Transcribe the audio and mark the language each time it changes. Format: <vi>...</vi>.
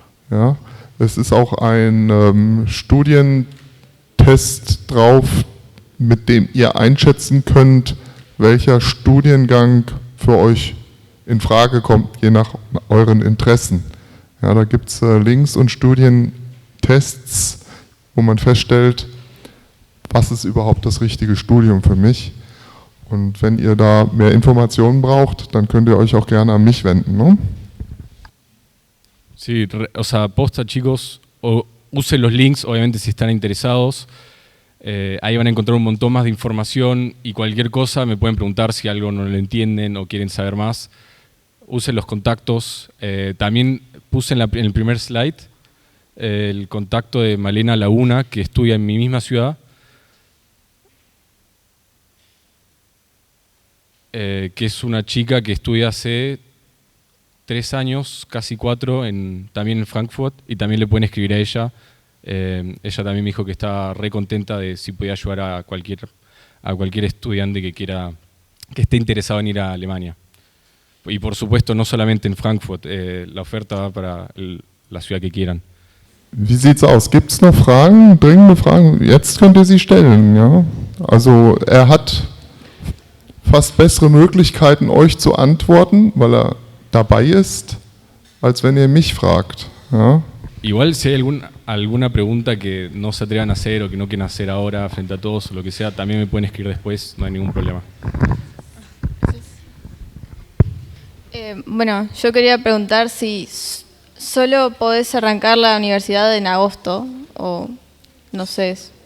<de>Ja, es ist auch ein Studientest drauf, mit dem ihr einschätzen könnt, welcher Studiengang für euch in Frage kommt, je nach euren Interessen. Ja, da gibt es Links und Studientests, wo man feststellt, was ist überhaupt das richtige Studium für mich. Und wenn ihr da mehr Informationen braucht, dann könnt ihr euch auch gerne an mich wenden,</de> <es>¿no? Sí, o sea, posta, chicos, usen los links, obviamente, si están interesados. Ahí van a encontrar un montón más de información y cualquier cosa me pueden preguntar si algo no lo entienden o quieren saber más. Usen los contactos. También puse en el primer slide el contacto de Malena Laguna, que estudia en mi misma ciudad. Que es una chica que estudia hace 3 años, casi 4, también en Frankfurt, y también le pueden escribir a ella. Ella también me dijo que estaba re contenta de si podía ayudar a cualquier estudiante que esté interesado en ir a Alemania. Y por supuesto, no solamente en Frankfurt, la oferta va para la ciudad que quieran.</es> <de>Wie sieht's aus? Gibt's noch Fragen, dringende Fragen? Jetzt könnt ihr sie stellen, ja? Also er hat fast bessere Möglichkeiten, euch zu antworten, weil er dabei ist, als wenn ihr mich fragt. Ja?</de> <es>Igual si hay alguna pregunta que no se atrevan a hacer o que no quieren hacer ahora frente a todos o lo que sea, también me pueden escribir después, no hay ningún problema. Bueno, yo quería preguntar si solo podés arrancar la universidad en agosto o no sé.</es>